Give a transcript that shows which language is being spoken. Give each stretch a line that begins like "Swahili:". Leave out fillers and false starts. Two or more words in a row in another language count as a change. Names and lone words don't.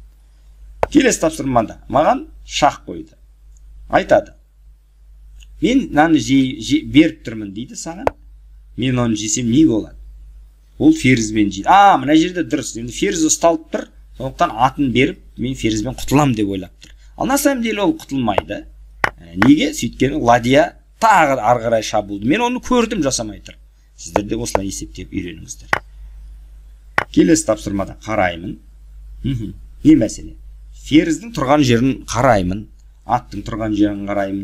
Kazakh: Келесі тапсырмада маған шақ қойды. Айтады: мен наны беріп тұрмын дейді саған. Мен оны жесем не болады? Ол ферзьбен жейді. Мына жерде дұрыс. Енді ферзь ұсталып тұр, сондықтан атын беріп, мен ферзьбен құтылам деп ойлап тұр. Ал
Russian: на самом деле
Kazakh: ол құтылмайды. Неге? Сөйткені ладья тағы ары қарай шабуылды. Мен оны көрдім, жасамай тұр. Сіздер де осылай есептеп үйреніңіздер. Келесі тапсырмада қараймын. Не мәселе? Ферзьдің тұрған жерін қараймын. Аттың тұрған жерін қараймын.